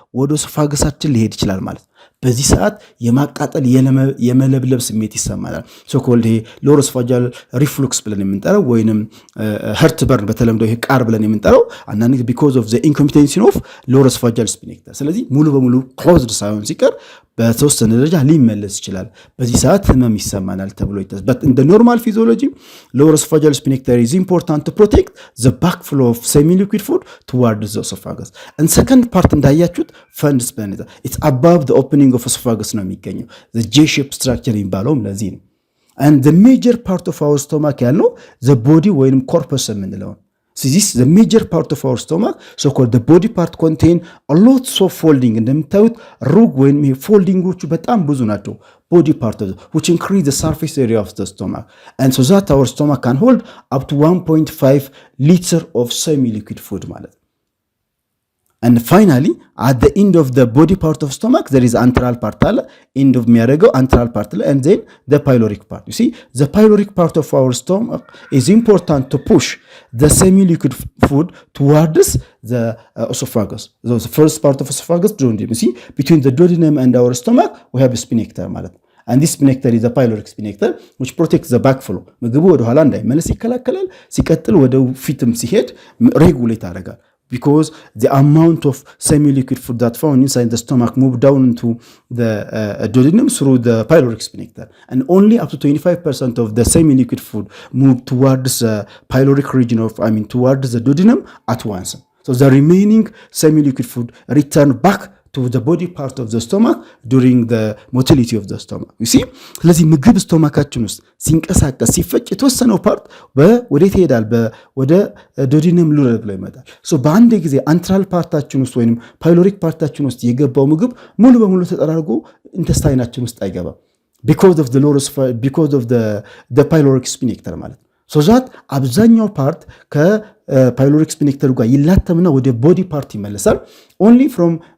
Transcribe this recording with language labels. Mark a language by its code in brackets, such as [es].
[am] ወደ ኦሶፋገሳችን ሊሄድ ይችላል ማለት ነው። በዚህ ሰዓት የማቃጠል የመለብለብ ስሜት ይሰማናል። ሶኮልድ ይሄ ሎወር ኦሶፋጃል ሪፍሉክስ ብለን የምንጠራው ወይንም ሄርት በርን በተለምዶ ይሄ ቃር ብለን የምንጠራው አንዳንድ ቢኮዝ ኦፍ ዘ ኢንኮምፒተንሲ ኦፍ ሎወር ኦሶፋጃል ስፊንክተር። ስለዚህ ሙሉ በሙሉ ክሎዝድ ሳይሆን ሲቀር በተወሰነ ደረጃ ሊመለስ ይችላል። በዚህ ሰዓት ህመም ይሰማናል ተብሎ ይታሰባል። [en] but in the normal physiology lower esophageal sphincter is important to protect the backflow of semi-liquid food towards the esophagus. and second part [am] እንዳያችሁት [en] fundus planeta it's above the opening of esophagus [am] ነው የሚገኘው። [en] the J-shape structure [am] የሚባለውም ለዚህ ነው። [en] and the major part of our stomach [am] ያለው [en] the body ወይንም corpus [am] የምንለው ነው። [en] So this is the major part of our stomach, so called the body part contain a lot of folding [am] እንደምታዩት ሩግ ወይም ፎልዲንጎቹ በጣም ብዙ ናቸው። [en] body part of which increase the surface area of the stomach and so that our stomach can hold up to 1.5 liter of semi-liquid food [am] ማለት ነው። [en] and finally at the end of the body part of stomach there is antral part [am] አለ [en] end of [am] የሚያደርገው [en] antral part ላይ and then the pyloric part. You see the pyloric part of our stomach is important to push the semi-liquid food towards the esophagus. So the first part of esophagus duodenum. You see between the duodenum and our stomach we have a sphincter [am] ማለት ነው. [en] and this sphincter is a pyloric sphincter which protects the backflow. [am] ምግቡ ወደ ኋላ እንዳይመለስ ይከላከላል። ሲቀጥል ወደ ፊትም ሲሄድ ሬጉሌት ያደርጋል. [en] because the amount of semi-liquid food that found inside the stomach move down into the duodenum through the pyloric sphincter, and only up to 25% of the semi-liquid food move towards the pyloric region towards the duodenum at once. So the remaining semi-liquid food return back to the body part of the stomach during the motility of the stomach. You see [am] ስለዚህ ምግብ ስቶማካችን ውስጥ ሲንቀሳቀስ ሲፈጭ የተወሰነው ፓርት ወዴት ይሄዳል? ወደ ዶዲነም ሉረል ብሎ ይመጣል። በአንድ ጊዜ አንትራል ፓርታችን ውስጥ ወይንም ፓይሎሪክ ፓርታችን ውስጥ የገባው ምግብ ሙሉ በሙሉ ተጠራርጎ ኢንተስታይናችን ውስጥ አይገባም [en] because of the pyloric sphincter [am] ማለት ነው። ዛት አብዛኛው ፓርት ከፓይሎሪክ ስፊንክተር ጋር ይላተምና ወደ ቦዲ ፓርት ይመለሳል። [en] only from